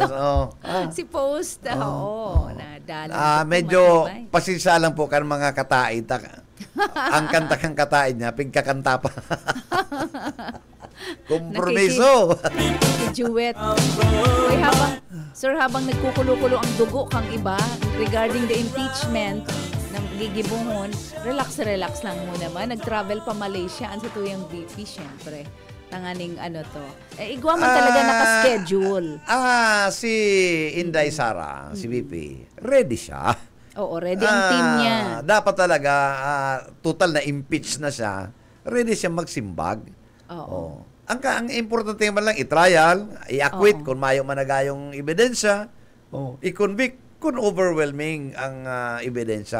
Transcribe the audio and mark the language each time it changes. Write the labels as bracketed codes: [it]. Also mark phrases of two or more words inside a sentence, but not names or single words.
[bik] to. Si post. Oo, nadala. Medyo pasensya lang po kan mga katain. Ang kanta kang katain niya, pigkakanta pa. Kompromiso. Duet. Uy, habang nagkukulo-kulo ang dugo kang iba [en] regarding the impeachment [bik] ng gigibuhon, relax lang mo naman. Nag-travel pa Malaysia ang sa tuyang VP, syempre. Tanganing to. Igwa man talaga naka-schedule. Si Inday Sara, si VP, ready siya. [tl] Oo, ready ang team niya. Dapat talaga, total na impeach na siya, ready siya magsimbag. Oo. [bik] Ang importante man lang, i-trial, i-acquit kung mayo managayong ebidensya, i-convict kung overwhelming ang ebidensya.